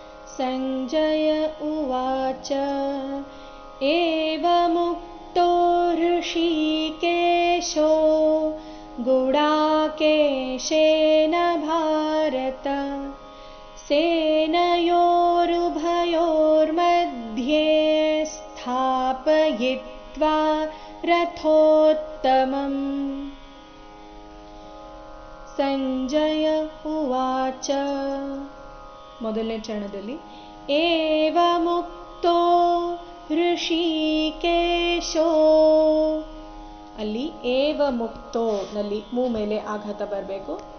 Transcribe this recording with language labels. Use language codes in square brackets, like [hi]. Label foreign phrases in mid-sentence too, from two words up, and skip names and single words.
[sa] संजय उवाच एवमुक्तो ऋषिकेशो गुडाकेशेन भारत सेनयोरुभयोर्मध्ये स्थापयित्वा रथोत्तमम् ಸಂಜಯ ಉವಾಚ [kn] ಮೊದಲನೇ ಚರಣದಲ್ಲಿ [sa] ಏವ ಮುಕ್ತೋ ಋಷಿಕೇಶೋ, [kn] ಅಲ್ಲಿ [sa] ಏವ ಮುಕ್ತೋ [kn] ನಲ್ಲಿ ಮೂ ಮೇಲೆ ಆಘಾತ ಬರಬೇಕು.